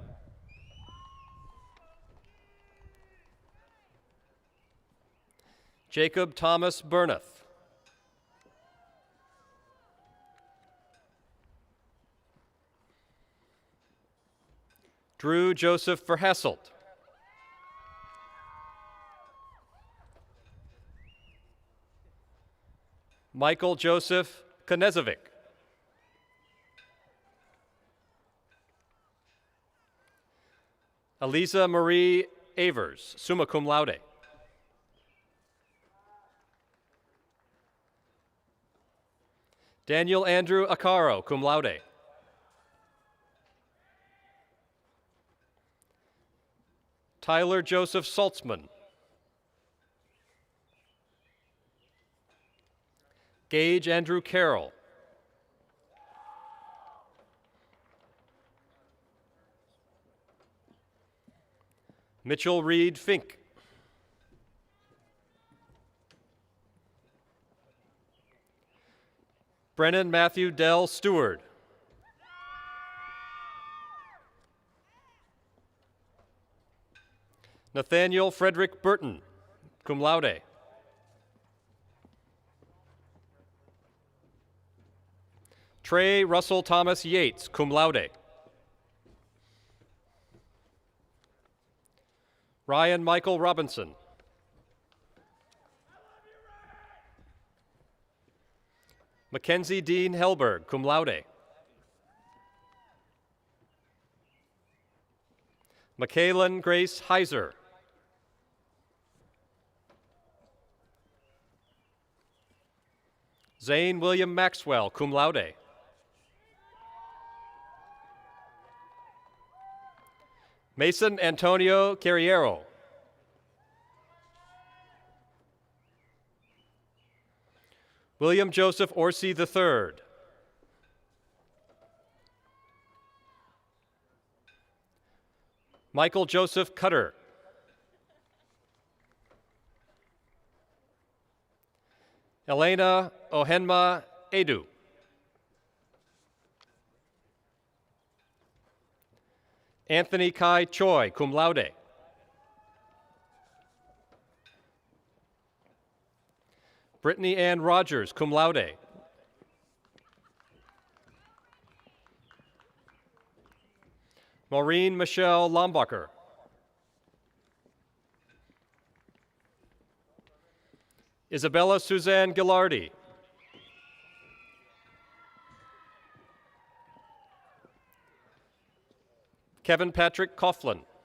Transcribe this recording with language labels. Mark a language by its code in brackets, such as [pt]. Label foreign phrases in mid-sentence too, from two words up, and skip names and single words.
[en] Jacob Thomas Burneth. Drew Joseph Verhasselt. Michael Joseph Konezovic. Eliza Marie Avers, [la] summa cum laude. [en] Daniel Andrew Acaro, [la] cum laude. [en] Tyler Joseph Saltzman. Gage Andrew Carroll. Mitchell Reed Fink. Brennan Matthew Dell Stewart. Nathaniel Frederick Burton, [la] cum laude. [en] Trey Russell Thomas Yates, [la] cum laude. [en] Ryan Michael Robinson. Mackenzie Dean Helberg, [la] cum laude. [en] Michaelan Grace Heiser. Zane William Maxwell, [la] cum laude. [en] Mason Antonio Carriero. William Joseph Orsi III. Michael Joseph Cutter. Elena Ohenma Edu. Anthony Kai Choi, [la] cum laude. [en] Brittany Ann Rogers, [la] cum laude. [en] Maureen Michelle Lombacher. Isabella Suzanne Gilardi. Kevin Patrick Coughlin.